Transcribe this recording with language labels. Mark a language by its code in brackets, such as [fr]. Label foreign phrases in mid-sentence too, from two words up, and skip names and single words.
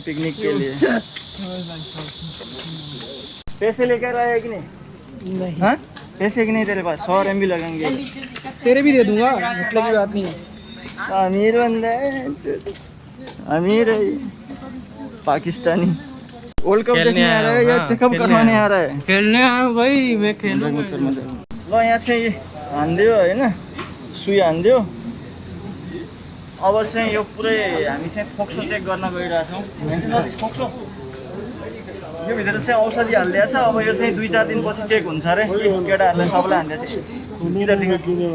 [hi] पिकनिक के लिए पैसे लेकर आए हैं कि नहीं हाँ पैसे कि नहीं तेरे पास 100 RMB लगेंगे तेरे भी दे दूंगा मसले की बात नहीं है. अमीर बंदा है अमीर है पाकिस्तानी वर्ल्ड कप देखने आ रहा है या चेकअप करवाने आ रहा है खेलने आया भाई मैं खेलूँ. [ne] ल यहाँ चाहिँ हानिदियो होइन सुई हानिदियो अब चाहिँ यो पुरै हामी चाहिँ फोक्सो चेक गर्न गइरहेछौँ फोक्सो यो भित्र चाहिँ औषधि हालिदिएको छ अब यो चाहिँ 2-4 दिनपछि चेक हुन्छ अरे केटाहरूलाई सबैलाई हानिदिएको